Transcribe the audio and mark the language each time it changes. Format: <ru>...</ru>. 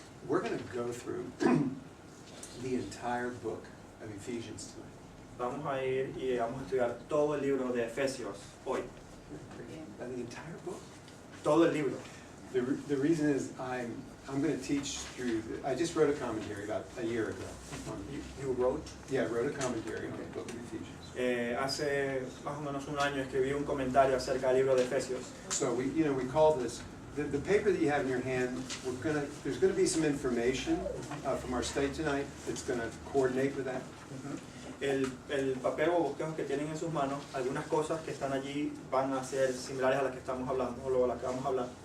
<en>We're going to go through the entire book of Ephesians tonight.</en> <es>Vamos a ir y vamos a estudiar todo el libro de Efesios hoy.</es> <en>The entire book?</en> <es>Todo el libro.</es> <en>The reason is I'm going to teach through. I just wrote a commentary about a year ago. You wrote? Yeah, I wrote a commentary on the book of Ephesians.</en> <es>Hace más o menos un año escribí un comentario acerca del libro de Efesios.</es> <en>So we call this the paper that you have in your hand. There's going to be some information from our study tonight that's going to coordinate with that.</en> <es>El papel o bosquejos que tienen en sus manos, algunas cosas que están allí van a ser similares a las que estamos hablando o a las que vamos a hablar.</es>